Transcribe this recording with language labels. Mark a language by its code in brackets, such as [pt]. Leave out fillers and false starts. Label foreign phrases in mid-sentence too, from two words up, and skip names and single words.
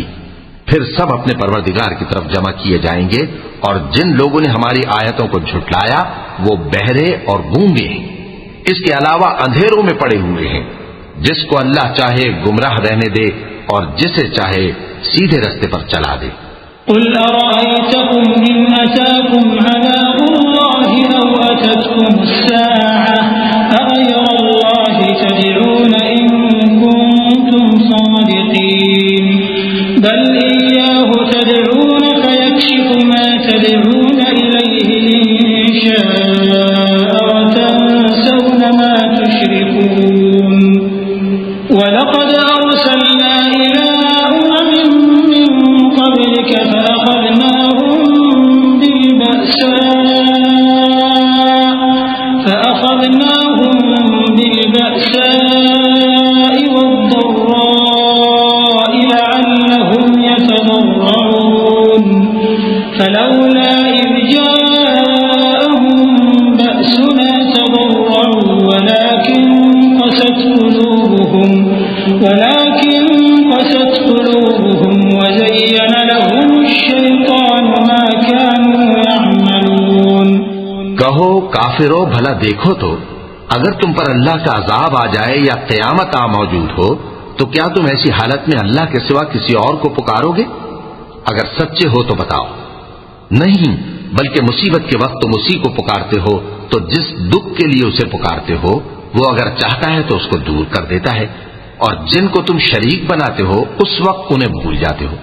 [ur] پھر سب اپنے پروردگار کی طرف جمع کیے جائیں گے، اور جن لوگوں نے ہماری آیتوں کو جھٹلایا وہ بہرے اور گونگے ہیں، اس کے علاوہ اندھیروں میں پڑے ہوئے ہیں. جس کو اللہ چاہے گمراہ رہنے دے اور جسے چاہے سیدھے راستے پر چلا دے. [ar] قل أرأيتكم إن أتاكم عذاب الله أو أتتكم الساعة أغير الله تدعون إن كنتم صادقين بل إياه تدعون فيكشف ما تدعون إليه إن شاء وتنسون ما تشركون. ولقد أرسلنا إلى أمم من قبلك فأخذناهم بالبأساء والضراء لعلهم يتضرعون. فلولا إذ جاءهم بأسنا تضرعوا ولكن قست قلوبهم وزين لهم الشيطان ما كانوا يعملون. [ur] کہو کافرو، بھلا دیکھو تو اگر تم پر اللہ کا عذاب آ جائے یا قیامت آ موجود ہو تو کیا تم ایسی حالت میں اللہ کے سوا کسی اور کو پکارو گے? اگر سچے ہو تو بتاؤ. نہیں، بلکہ مصیبت کے وقت تم اسی کو پکارتے ہو، تو جس دکھ کے لیے اسے پکارتے ہو وہ اگر چاہتا ہے تو اس کو دور کر دیتا ہے، اور جن کو تم شریک بناتے ہو اس وقت انہیں بھول جاتے ہو.